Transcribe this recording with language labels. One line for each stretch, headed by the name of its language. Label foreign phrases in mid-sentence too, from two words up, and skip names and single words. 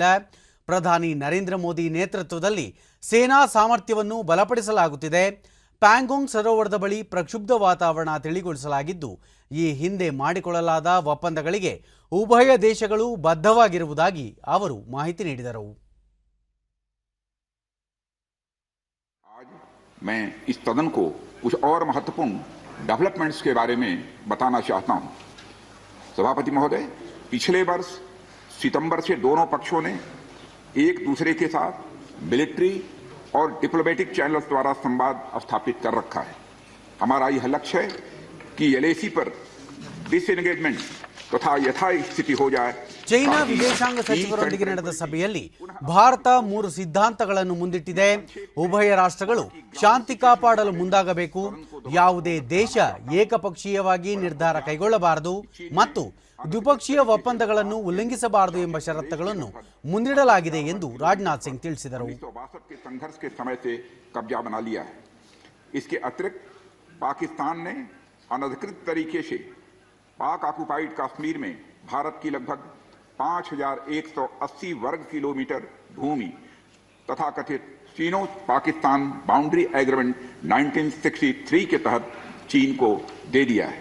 Kannada: ಪ್ರಧಾನಿ ನರೇಂದ್ರ ಮೋದಿ ನೇತೃತ್ವದಲ್ಲಿ ಸೇನಾ ಸಾಮರ್ಥ್ಯವನ್ನು ಬಲಪಡಿಸಲಾಗುತ್ತಿದೆ. ಪ್ಯಾಂಗೋಂಗ್ ಸರೋವರದ ಬಳಿ ಪ್ರಕ್ಷುಬ್ಧ ವಾತಾವರಣ ತಿಳಿಗೊಳಿಸಲಾಗಿದ್ದು ಈ ಹಿಂದೆ ಮಾಡಿಕೊಳ್ಳಲಾದ ಒಪ್ಪಂದಗಳಿಗೆ ಉಭಯ ದೇಶಗಳು ಬದ್ಧವಾಗಿರುವುದಾಗಿ ಅವರು ಮಾಹಿತಿ ನೀಡಿದರು.
Hindi: मैं इस सदन को कुछ और महत्वपूर्ण डेवलपमेंट्स के बारे में बताना चाहता हूं। सभापति महोदय, पिछले वर्ष सितंबर से दोनों पक्षों ने एक दूसरे के साथ मिलिट्री और
English: diplomatic channels
Hindi: द्वारा संवाद स्थापित कर रखा है। हमारा यह लक्ष्य है कि एलएसी पर डिसएंगेजमेंट तथा यथास्थिति हो जाए.
Kannada: ಚೈನಾ ವಿದೇಶಾಂಗ ಸಚಿವರೊಂದಿಗೆ ನಡೆದ ಸಭೆಯಲ್ಲಿ ಭಾರತ 3 ಸಿದ್ಧಾಂತಗಳನ್ನು ಮುಂದಿಟ್ಟಿದೆ. ಉಭಯ ರಾಷ್ಟ್ರಗಳು ಶಾಂತಿ ಕಾಪಾಡಲು ಮುಂದಾಗಬೇಕು. ಯಾವುದೇ ದೇಶ ಏಕಪಕ್ಷೀಯವಾಗಿ ನಿರ್ಧಾರ ಕೈಗೊಳ್ಳಬಾರದು ಮತ್ತು ದ್ವಿಪಕ್ಷೀಯ ಒಪ್ಪಂದಗಳನ್ನು ಉಲ್ಲಂಘಿಸಬಾರದು ಎಂಬ ಷರತ್ತುಗಳನ್ನು ಮುಂದಿಡಲಾಗಿದೆ ಎಂದು ರಾಜನಾಥ್ ಸಿಂಗ್ ತಿಳಿಸಿದರು.
Hindi: इसके अतिरिक्त पाकिस्तान ने अनधिकृत तरीके से पाक ऑक्युपाइड कश्मीर में भारत की लगभग 5180 वर्ग किलोमीटर भूमि तथा कथित चीनो पाकिस्तान बाउंड्री एग्रीमेंट 1963 के तहत चीन को दे दिया है.